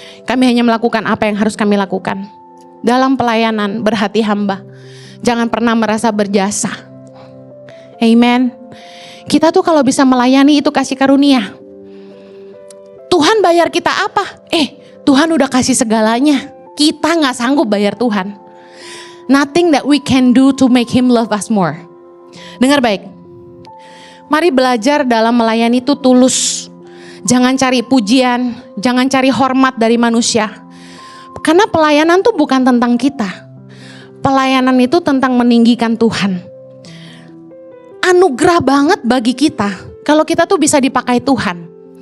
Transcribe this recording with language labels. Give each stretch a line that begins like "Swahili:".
Indonesian: Kami hanya melakukan apa yang harus kami lakukan. Dalam pelayanan berhati hamba, jangan pernah merasa berjasa. Amen. Kita tuh kalau bisa melayani itu kasih karunia. Tuhan bayar kita apa? Tuhan udah kasih segalanya. Kita gak sanggup bayar Tuhan.
English: Nothing that we can do to make Him love us more.
Indonesian: Dengar baik. Mari belajar dalam melayani itu tulus. Jangan cari pujian, jangan cari hormat dari manusia. Karena pelayanan tuh bukan tentang kita. Pelayanan itu tentang meninggikan Tuhan. Anugerah banget bagi kita kalau kita tuh bisa dipakai Tuhan.